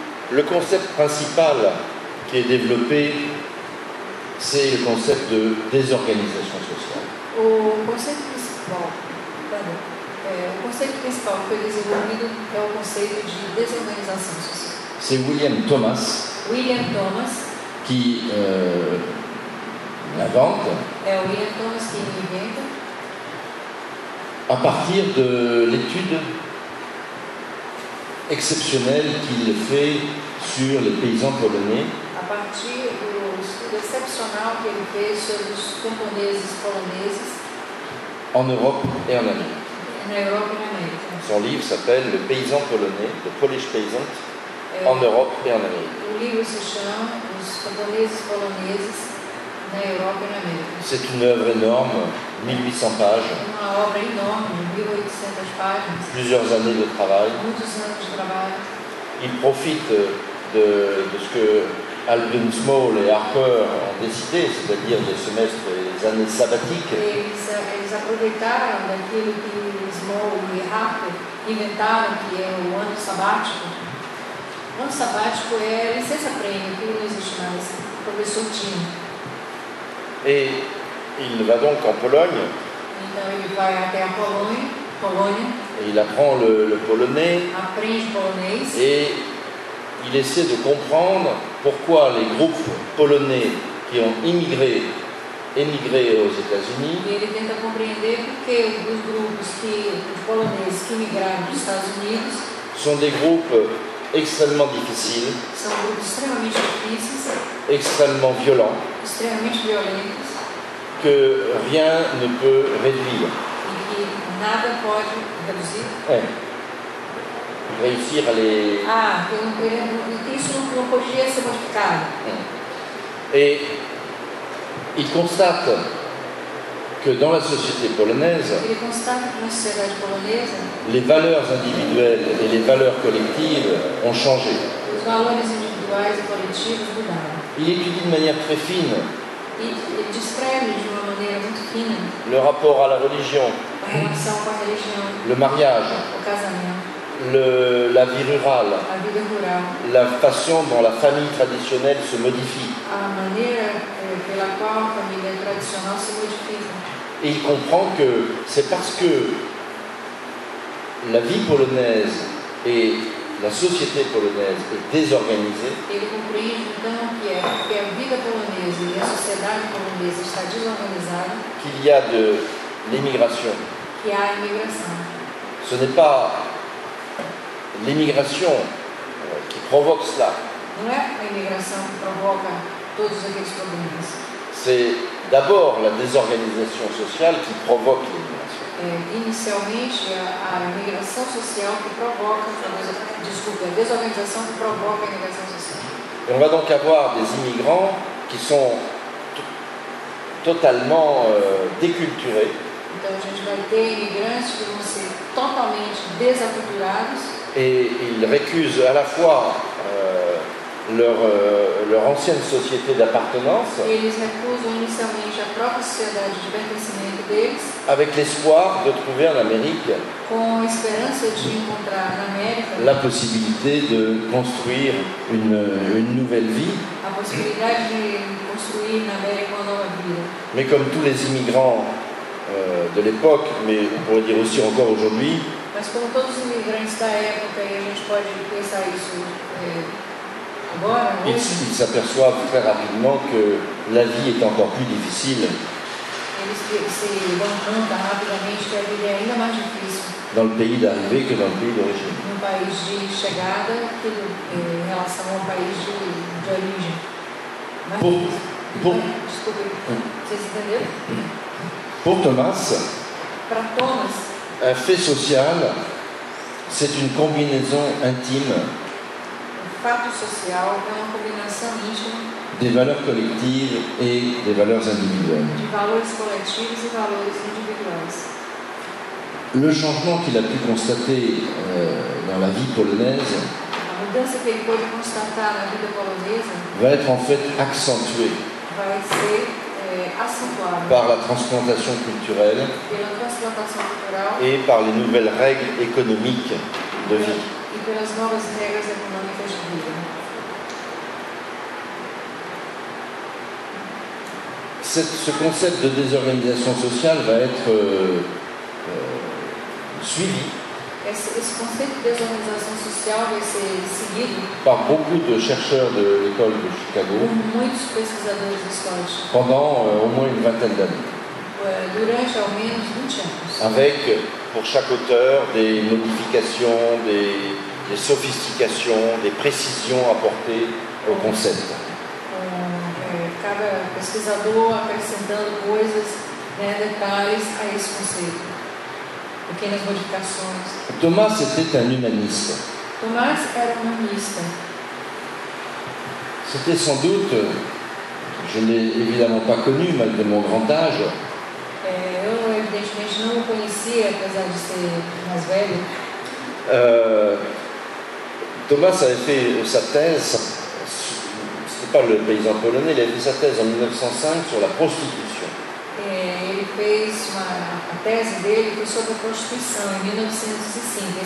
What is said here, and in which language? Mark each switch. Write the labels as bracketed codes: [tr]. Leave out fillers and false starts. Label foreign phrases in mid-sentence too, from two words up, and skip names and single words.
[fr] Le concept principal qui est développé, c'est le concept de désorganisation sociale. [pt] O conceito principal que foi desenvolvido é o conceito de desorganização social. [fr] C'est William Thomas William Thomas qui l'invente [pt] é o William Thomas que inventa [fr] à partir de l'étude exceptionnelle qu'il fait sur les paysans polonais [pt] a partir do estudo excepcional que ele fez sobre os camponeses poloneses [fr] en Europe et en Amérique. [pt] na Europa e na América. [fr] Son livre s'appelle Le paysan polonais, The Polish Peasant, en Europe et en Amérique. [pt] O livro se chama Os Camponeses Poloneses na Europa e na América. [fr] C'est une œuvre énorme, 1800 pages, [pt] Uma obra enorme, 1800 páginas, [fr] plusieurs années de travail. [pt] muitos anos de trabalho. [fr] Il profite de ce que Alvin Small et Harper ont décidé, c'est-à-dire des semestres et des années sabbatiques, [pt] Eles aproveitaram daquilo que Small e Harper inventaram, que é o ano sabático. O ano sabático é licença-prêmio, que não existe mais. O professor tinha. [fr] et il va donc en Pologne [pt] Então ele vai até a Polônia, [fr] et il apprend le polonais [pt] aprende polonês [fr] et il essaie de comprendre pourquoi les groupes polonais qui ont émigré aux États-Unis [pt] e ele tenta compreender por que os grupos os poloneses que migraram dos Estados Unidos [fr] sont des groupes extrêmement difficiles, [pt] são grupos extremamente difíceis, [fr] extrêmement violents, [pt] extremamente violentos [fr] que rien ne peut réduire. [pt] e que nada pode reduzir. [fr] Ouais. Réussir à les... [pt] Que isso não podia ser modificado. [fr] Et il constate que dans la société polonaise, [pt] Ele constata que na sociedade polonesa [fr] les valeurs individuelles et les valeurs collectives ont changé. [pt] os valores individuais e coletivos mudaram. [fr] Il étudie de manière très fine [pt] E ele descreve de uma maneira muito fina [fr] le rapport à la religion, [pt] a relação com a religião, [fr] le mariage, [pt] o casamento, [fr] la vie rurale, [pt] a vida rural, [fr] la façon dont la famille traditionnelle se modifie. [pt] a maneira pela qual a família tradicional se modifica. [fr] Et il comprend que c'est parce que la vie polonaise et la société polonaise est désorganisée [pt] Ele compreende então que é porque a vida polonesa e a sociedade polonesa está desorganizada [fr] qu'il y a de l'émigration. [pt] que há imigração. [fr] Ce n'est pas l'émigration qui provoque cela, [pt] Não é a imigração que provoca todos aqueles problemas. [fr] c'est d'abord la désorganisation sociale qui provoque l'émigration. [pt] Inicialmente, a imigração social que provoca, a desorganização que provoca a imigração social. [fr] Et on va donc avoir des immigrants qui sont totalement déculturés, [pt] Então, a gente vai ter imigrantes que vão ser totalmente desaculturados [fr] et ils récusent à la fois leur ancienne société d'appartenance [pt] e eles recusam inicialmente a própria sociedade de pertencimento deles [fr] avec l'espoir de trouver en Amérique [pt] com a esperança de encontrar na América [fr] la possibilité de construire une nouvelle vie. [pt] a possibilidade de construir na América uma nova vida. [fr] Mais comme tous les immigrants de l'époque, mais on pourrait dire aussi encore aujourd'hui, [pt] Mas como todos os imigrantes da época, e a gente pode pensar isso agora, [fr] ils [pt] hoje, [fr] s'aperçoivent très rapidement que la vie est encore plus difficile [pt] eles se dão conta rapidamente que a vida é ainda mais difícil [fr] dans le pays d'arrivée que dans le pays d'origine. [pt] num país de chegada que em relação ao país de origem. Mais difícil. Desculpe, vocês entenderam? [fr] Pour Thomas, [pt] Para Thomas, [fr] un fait social, c'est une combinaison intime [pt] o fato social é uma combinação íntima [fr] des valeurs collectives et des valeurs individuelles. [pt] de valores coletivos e valores individuais. [fr] Le changement qu'il a pu constater dans la vie polonaise [pt] A mudança que ele pôde constatar na vida polonesa [fr] va être en fait accentuée [pt] vai ser acentuada [fr] par la transplantation culturelle [pt] pela transplantação cultural [fr] et par les nouvelles règles économiques de vie. [pt] e pelas novas regras econômicas de vida. [fr] ce concept de désorganisation sociale va être suivi [pt] Esse conceito de desorganização social vai ser seguido [fr] par beaucoup de chercheurs de l'école de [pt] por Chicago muitos pesquisadores da escola de Chicago [fr] pendant au moins une vingtaine d'années, [pt] durante ao menos 20 anos. [fr] avec pour chaque auteur des modifications, des sophistications, des précisions apportées au concept. [pt] Cada pesquisador acrescentando coisas, detalhes a esse conceito. Pequenas modificações. [fr] Thomas était un humaniste. [pt] Tomás era humanista. [fr] C'était sans doute, je ne l'ai évidemment pas connu malgré mon grand âge, [pt] Eu, evidentemente, não o conhecia, apesar de ser mais velho. [fr] Thomas avait fait sa thèse, c'était pas le paysan polonais, il avait fait sa thèse en 1905 sur la prostitution. [pt] Ele fez a tese dele foi sobre a prostituição em 1905.